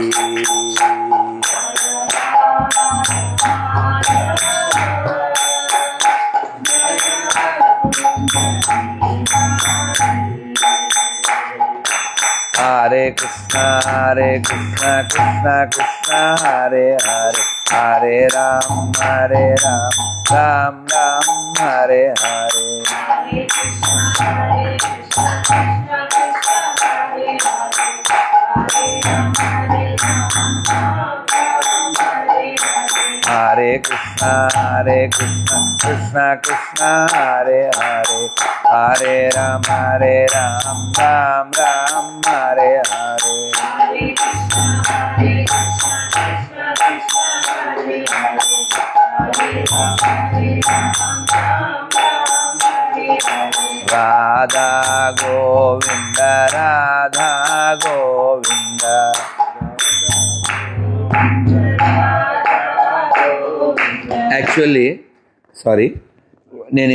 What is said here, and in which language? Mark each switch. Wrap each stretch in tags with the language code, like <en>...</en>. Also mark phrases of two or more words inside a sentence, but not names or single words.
<sa>హరే కృష్ణ కృష్ణ కృష్ణ హరే హరే హరే రామ రామ రామ హరే హరే హరే కృష్ణ కృష్ణ కృష్ణ హరే హరే హరే రామ రామ రామ హరే హరే</sa> <te>రాధా గోవింద రాధా గోవింద</te> <en>actually sorry,</en> <te>నేను</te>